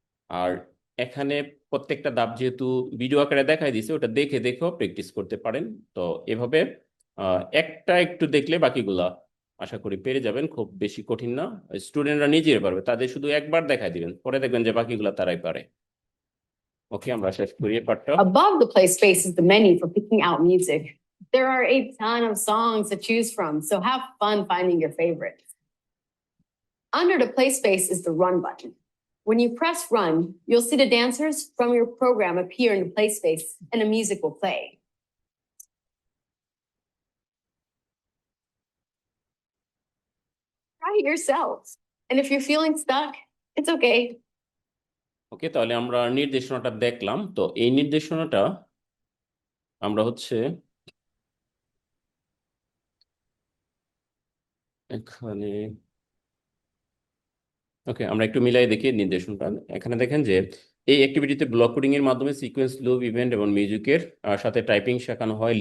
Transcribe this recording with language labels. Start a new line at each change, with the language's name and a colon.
Bangla: আর এখানে প্রত্যেকটা ধাপ যেহেতু ভিডিও আকারে দেখাই দিছে, ওটা দেখে দেখেও প্র্যাকটিস করতে পারেন। তো এভাবে একটা একটু দেখলে বাকিগুলা আশা করি পেরে যাবেন, খুব বেশি কঠিন না। স্টুডেন্টরা নিজেই পারবে, তাদের শুধু একবার দেখাই দিবেন, পরে দেখবেন যে বাকিগুলা তারাই পারে। ওকে, আমরা শেষ করি এই পার্টটা।
English: Above the play space is the menu for picking out music. There are a ton of songs to choose from, so have fun finding your favorites. Under the play space is the run button. When you press run, you'll see the dancers from your program appear in the play space and the music will play. Try it yourself. And if you're feeling stuck, it's okay.
Bangla: ওকে, তাহলে আমরা নির্দেশনাটা দেখলাম। তো এই নির্দেশনাটা আমরা হচ্ছে এখানে, ওকে, আমরা একটু মিলাই দেখি নির্দেশনটা। এখানে দেখেন যে এই অ্যাক্টিভিটিতে ব্লক কোডিং এর মাধ্যমে সিকোয়েন্স, লুপ, ইভেন্ট এবং মিউজিকের সাথে টাইপিং শেখানো হয়।